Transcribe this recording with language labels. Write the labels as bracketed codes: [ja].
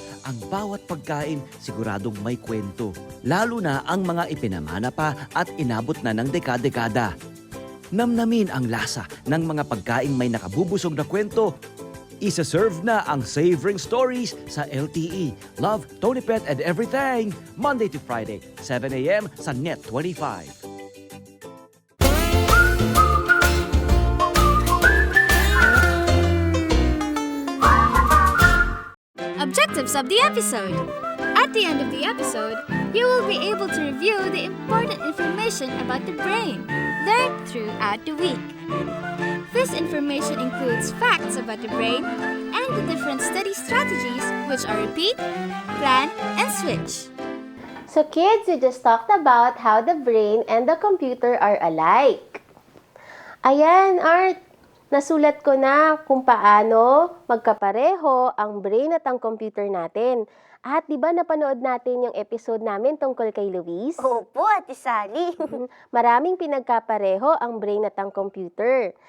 [tl] Ang bawat pagkain siguradong may kwento, lalo na ang mga ipinamana pa at inabot na ng dekada-dekada. Namnamin ang lasa ng mga pagkaing may nakabubusog na kwento. Isa-serve na ang Savoring Stories sa LTE. [en] Love, Tony Pet and Everything. Monday to Friday, 7 a.m. sa Net 25. Objectives of the episode. At the end of the episode, you will be able to review the important information about the brain learned throughout the week. This information includes facts about the brain and the different study strategies, which are repeat, plan, and switch. So kids, we just talked about how the brain and the computer are alike. [tl] Ayan, Art. Nasulat ko na kung paano magkapareho ang brain at ang computer natin. At di ba napanood natin yung episode namin tungkol kay Luis? Opo, Ate Sally. Maraming pinagkapareho ang brain at ang computer.